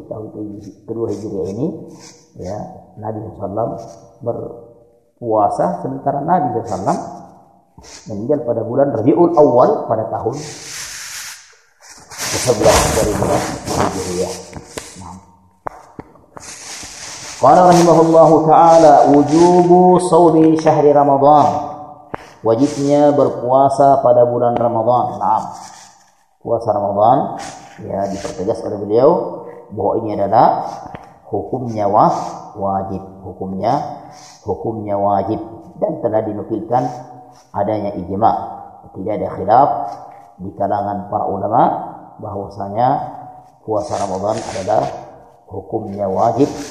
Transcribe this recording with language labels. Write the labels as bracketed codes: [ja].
[id] Tahun kedua Hijriah ini ya, Nabi sallallahu berpuasa, sementara Nabi sallallahu meninggal pada bulan Rabiul Awal pada tahun ke-11 dari bulan Hijriah. [ar] قال رحمه الله تعالى وجوب صوم شهر رمضان, [id] wajibnya berpuasa pada bulan Ramadan. [ar] Naam. [id] Puasa Ramadan ya, dipertegas oleh beliau bahwa ini adalah hukumnya wajib, hukumnya wajib, dan telah dinukilkan adanya ijma, tidak ada khilaf di kalangan para ulama bahwasanya puasa Ramadan adalah hukumnya wajib.